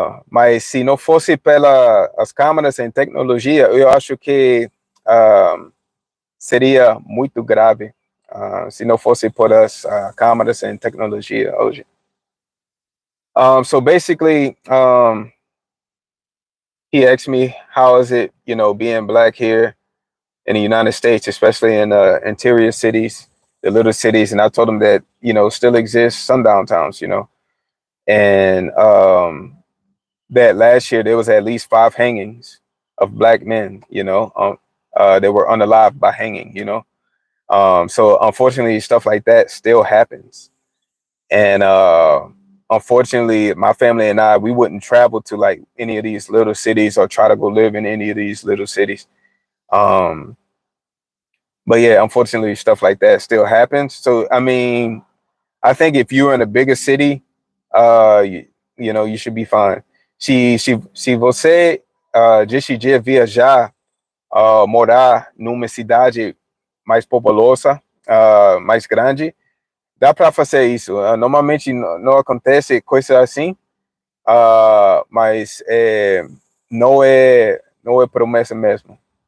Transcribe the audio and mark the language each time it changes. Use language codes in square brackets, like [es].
[pt] Mas se não fosse pelas câmeras em tecnologia, eu acho que seria muito grave se não fosse por as câmeras em tecnologia hoje. [en] So basically, he asked me, how is it, being black here in the United States, especially in interior cities, the little cities, and I told him that, still exists sundown towns, and that last year there was at least 5 hangings of black men, that were unalived by hanging, so unfortunately stuff like that still happens. And unfortunately, my family and I, we wouldn't travel to like any of these little cities or try to go live in any of these little cities. Um, but yeah, unfortunately, stuff like that still happens. So I mean, I think if you're in a bigger city, you know, you should be fine. [pt] Se você decidir viajar, morar numa cidade mais populosa, mais grande, dá para fazer isso. Normalmente não acontece coisa assim, mas não é promessa mesmo.